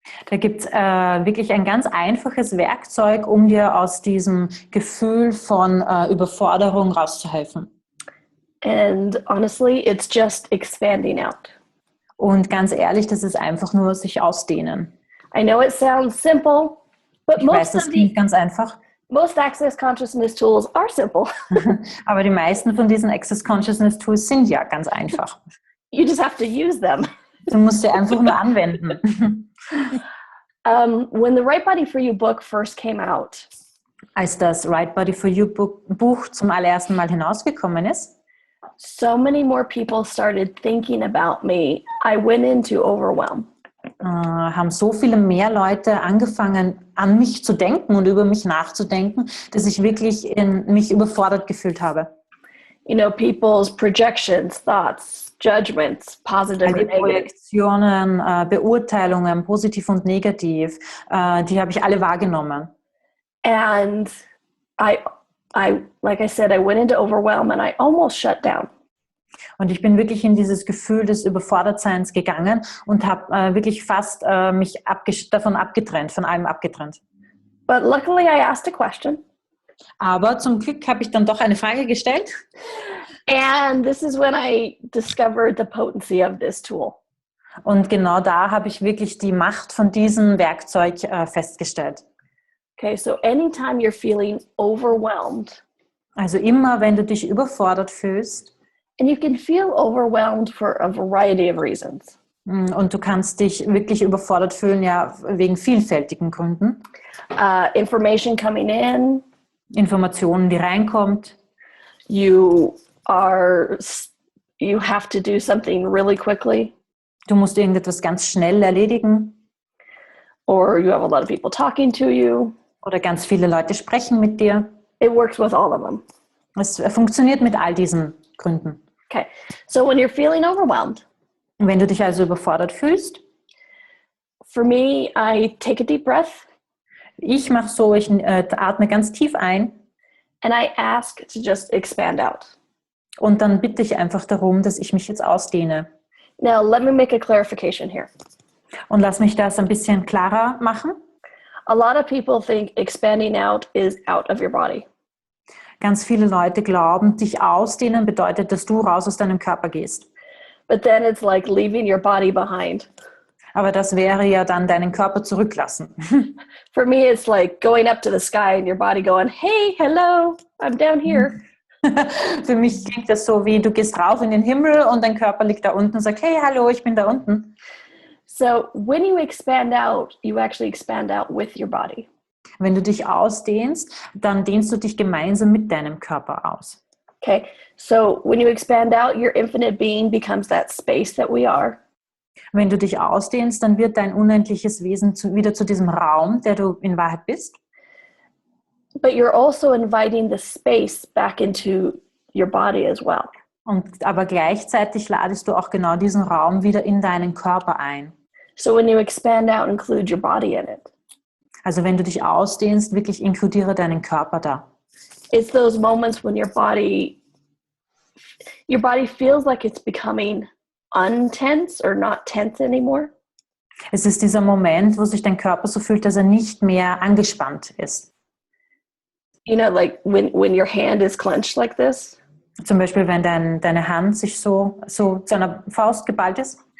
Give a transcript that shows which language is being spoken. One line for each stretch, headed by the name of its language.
German: Da gibt es wirklich ein ganz einfaches Werkzeug, um dir aus diesem Gefühl von Überforderung rauszuhelfen.
English: And honestly, it's just expanding out.
German: Und ganz ehrlich, das ist einfach nur sich ausdehnen.
English: I know it sounds simple, but
German: ich weiß, das klingt ganz einfach.
English: Most Access Consciousness Tools are simple.
German: Aber die meisten von diesen Access Consciousness Tools sind ja ganz einfach.
English: You just have to use them.
German: Du musst sie einfach nur anwenden.
English: When the Right Body For You book first came out,
German: als das Right Body For You Buch zum allerersten Mal hinausgekommen ist,
English: so many more people started thinking about me. I went into overwhelm.
German: Haben so viele mehr Leute angefangen, an mich zu denken und über mich nachzudenken, dass ich wirklich mich überfordert gefühlt habe.
English: People's projections, thoughts, judgments, positive and negative.
German: Projektionen, Beurteilungen, positiv und negativ, die habe ich alle wahrgenommen.
English: And I, like I said, I went into overwhelm and I almost shut down.
German: Und ich bin wirklich in dieses Gefühl des Überfordertseins gegangen und habe wirklich fast mich davon abgetrennt, von allem abgetrennt.
English: But luckily I asked a question.
German: Aber zum Glück habe ich dann doch eine Frage gestellt.
English: And this is when I discovered the potency of this tool.
German: Und genau da habe ich wirklich die Macht von diesem Werkzeug festgestellt.
English: Okay, so anytime you're feeling overwhelmed,
German: also immer, wenn du dich überfordert fühlst,
English: And you can feel overwhelmed for a variety of reasons.
German: Und du kannst dich wirklich überfordert fühlen, ja, wegen vielfältigen Gründen.
English: Information coming in.
German: Informationen, die reinkommt.
English: You have to do something really quickly.
German: Du musst irgendetwas ganz schnell erledigen.
English: Or you have a lot of people talking to you.
German: Oder ganz viele Leute sprechen mit dir.
English: It works with all of them.
German: Es funktioniert mit all diesen Gründen.
English: Okay, so when you're feeling overwhelmed.
German: Wenn du dich also überfordert fühlst.
English: For me, I take a deep breath.
German: Ich mache so, ich atme ganz tief ein.
English: And I ask to just expand out.
German: Und dann bitte ich einfach darum, dass ich mich jetzt ausdehne.
English: Now, let me make a clarification here.
German: Und lass mich das ein bisschen klarer machen.
English: A lot of people think expanding out is out of your body.
German: Ganz viele Leute glauben, dich ausdehnen bedeutet, dass du raus aus deinem Körper gehst.
English: But then it's like leaving your body behind.
German: Aber das wäre ja dann deinen Körper zurücklassen.
English: For me, it's like going up to the sky and your body going, hey, hello, I'm down here.
German: Für mich klingt das so wie, du gehst rauf in den Himmel und dein Körper liegt da unten und sagt, hey, hallo, ich bin da unten.
English: So when you expand out, you actually expand out with your body.
German: Wenn du dich ausdehnst, dann dehnst du dich gemeinsam mit deinem Körper aus.
English: Okay, so when you expand out, your infinite being becomes that space that we are.
German: Wenn du dich ausdehnst, dann wird dein unendliches Wesen wieder zu diesem Raum, der du in Wahrheit bist.
English: But you're also inviting the space back into your body as well.
German: Aber gleichzeitig ladest du auch genau diesen Raum wieder in deinen Körper ein.
English: So when you expand out, include your body in it.
German: Also wenn du dich ausdehnst, wirklich inkludiere deinen Körper da.
English: It's those moments when your body feels like it's becoming untense or not tense anymore.
German: Es ist dieser Moment, wo sich dein Körper so fühlt, dass er nicht mehr angespannt ist.
English: You know, like when your hand is clenched like this.
German: Zum Beispiel, wenn deine Hand sich so zu einer Faust geballt ist.